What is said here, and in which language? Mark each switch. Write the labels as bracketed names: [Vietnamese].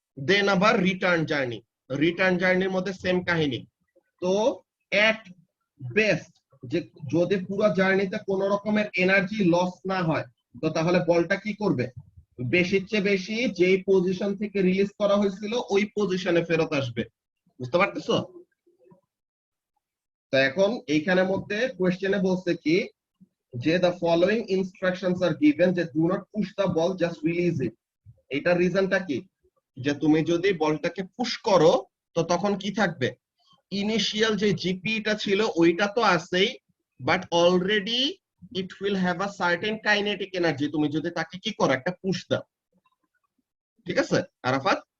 [Bangla] দেন আবার return journey, return জার্নির মধ্যে সেম কাহিনী। তো এট বেস্ট যে যদি পুরো জার্নিতে কোন রকমের এনার্জি লস না হয়, তো তাহলে বলটা কি করবে? বেশির চেয়ে বেশি যেই পজিশন থেকে রিলিজ করা হয়েছিল ওই পজিশনে ফেরত আসবে। বুঝতে পারতেছো? তো এখন এইখানের মধ্যে কোয়েশ্চেনে বলছে কি যে [English] the following instructions are given, [Bangla] যে [English] do not push the ball, just release it. [Bangla] এটার রিজনটা কি? যে তুমি যদি বলটাকে পুশ করো তো তখন কি থাকবে? ইনিশিয়াল যে জিপিটা ছিল ওইটা তো আছেই, [English] But already it will have a certain kinetic energy. [Bangla] তুমি যদি তাকে কি করো, একটা পুশ দাও, ঠিক আছে আরাফাত?